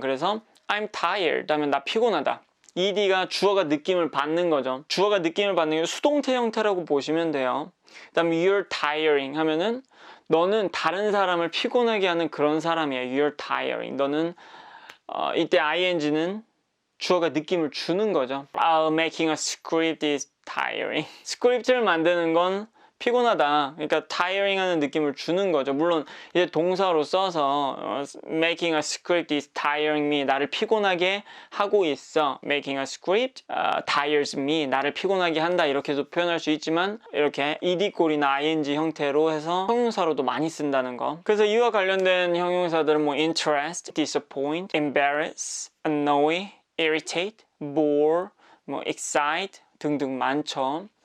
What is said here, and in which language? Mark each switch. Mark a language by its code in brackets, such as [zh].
[ko] 그래서 [en] I'm tired [ko] 하면 나 피곤하다. ed가 주어가 느낌을 받는 거죠. 주어가 느낌을 받는 게 수동태 형태라고 보시면 돼요. 그 다음에 [en] you're tiring [ko] 하면은 너는 다른 사람을 피곤하게 하는 그런 사람이야. [en] You're tiring. [ko] 너는 이때 ing는 주어가 느낌을 주는 거죠. [en] Making a script is tiring. [ko] 스크립트를 만드는 건 피곤하다. 그러니까 tiring 하는 느낌을 주는 거죠. 물론 이제 동사로 써서 [en] making a script is tiring me. [ko] 나를 피곤하게 하고 있어. [en] making a script tires me. [ko] 나를 피곤하게 한다. 이렇게도 표현할 수 있지만 이렇게 ed꼴이나 ing 형태로 해서 형용사로도 많이 쓴다는 거. 그래서 이와 관련된 형용사들은 뭐 interest, disappoint, embarrass, annoy, irritate, bore, 뭐 excite 등등 많죠.